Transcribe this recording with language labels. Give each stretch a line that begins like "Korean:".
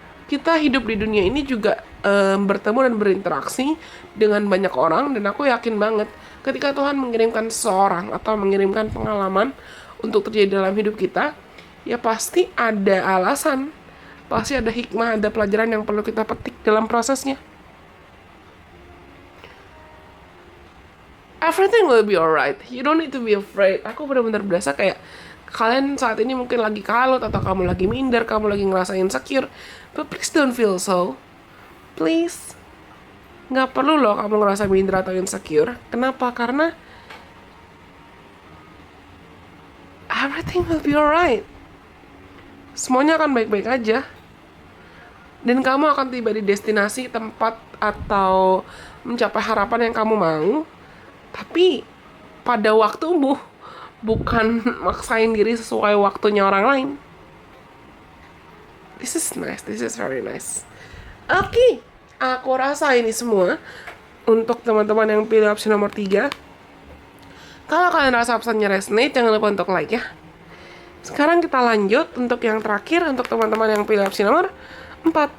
Indonesian: Kita hidup di dunia ini juga bertemu dan berinteraksi dengan banyak orang, dan aku yakin banget ketika Tuhan mengirimkan seseorang atau mengirimkan pengalaman untuk terjadi dalam hidup kita, ya pasti ada alasan, pasti ada hikmah, ada pelajaran yang perlu kita petik dalam prosesnya.
English: Everything will be alright. You don't need to be afraid.
Indonesian: Aku benar-benar berasa kayak kalian saat ini mungkin lagi kalut, atau kamu lagi minder, kamu lagi ngerasa insecure.
English: But please don't feel so. Please.
Indonesian: Nggak perlu loh kamu ngerasa minder atau insecure. Kenapa? Karena
English: everything will be alright.
Indonesian: Semuanya akan baik-baik aja. Dan kamu akan tiba di destinasi, tempat, atau mencapai harapan yang kamu mau. Tapi pada waktumu, bukan maksain diri sesuai waktunya orang lain.
English: This is nice, this is very nice.
Indonesian: Oke, aku rasa ini semua untuk teman-teman yang pilih opsi nomor 3. Kalau kalian rasa pesannya resonate, jangan lupa untuk like ya. Sekarang kita lanjut untuk yang terakhir, untuk teman-teman yang pilih opsi nomor 4.